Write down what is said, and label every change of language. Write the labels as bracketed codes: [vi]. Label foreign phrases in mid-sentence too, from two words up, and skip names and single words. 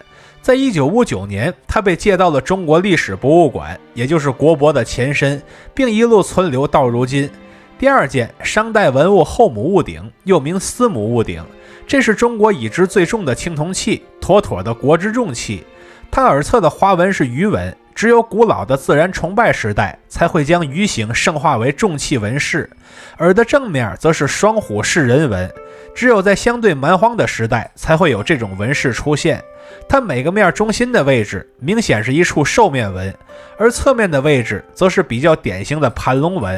[zh] 在1959年，它被借到了中國歷史博物館，也就是國博的前身，並一路存留到如今。第二件商代文物后母戊鼎，又名司母戊鼎，這是中國已知最重的青銅器，妥妥的國之重器。它耳側的花紋是魚紋，只有古老的自然崇拜時代才會將魚形聖化為重器紋飾，耳的正面則是雙虎式人紋，只有在相對蠻荒的時代才會有這種紋飾出現。它每個面中心的位置明顯是一處獸面紋，而側面的位置則是比較典型的盤龍紋。